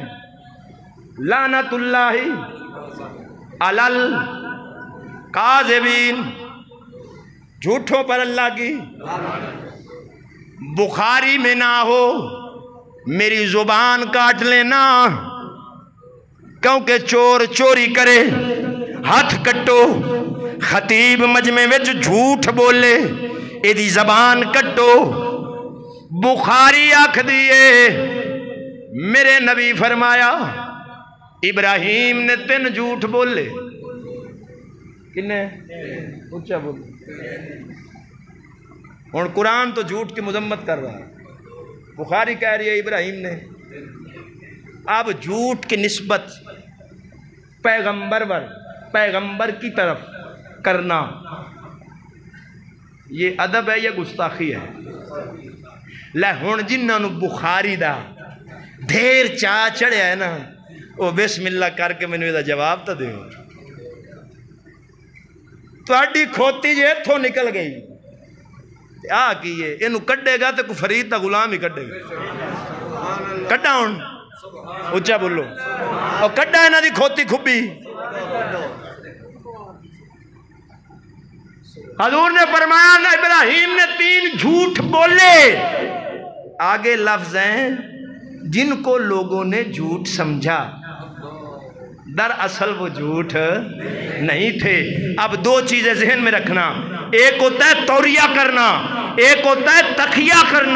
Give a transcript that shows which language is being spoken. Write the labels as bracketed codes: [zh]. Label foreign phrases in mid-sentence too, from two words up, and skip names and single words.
[ar] لعنت اللہ علی الکاذبین، [ur] جھوٹوں پر اللہ کی۔ بخاری میں نہ ہو میری زبان کاٹ لینا، کیونکہ چور چوری کرے ہاتھ کٹو، [pa] خطیب مجمع وچ جھوٹ بولے ایدی زبان کٹو۔ بخاری آکھ دیئے میرے نبی فرمایا ابراہیم نے 3 جھوٹ بولے، کنے؟ اونچا بولے۔ [ur] اور قرآن تو جھوٹ کی مذمت کر رہا ہے، بخاری کہہ رہی ہے ابراہیم نے۔ اب جھوٹ کی نسبت پیغمبر کی طرف کرنا یہ ادب ہے یا گستاخی ہے؟ [pa] لے ہن جنہاں نو بخاری دا ڈھیر چاہ چڑھیا ہے نا، وہ بسم اللہ کر کے میں نے جواب تو دیو۔ تہاڈی کھوتی جے اتھوں نکل گئی آ کیے اینو کڈے گا تے کوئی فرید دا غلام ہی کڈے گا۔ کڈا ہن اونچا بولو، اور کڈا انہاں دی کھوتی کھبی۔ [ur] حضور نے فرمایا ابراہیم نے 3 جھوٹ بولے، آگے لفظ ہیں جن کو لوگوں نے جھوٹ سمجھا، دراصل وہ جھوٹ نہیں تھے۔ اب 2 چیزیں ذہن میں رکھنا، ایک ہوتا ہے توریہ کرنا، ایک ہوتا ہے تقیہ کرنا۔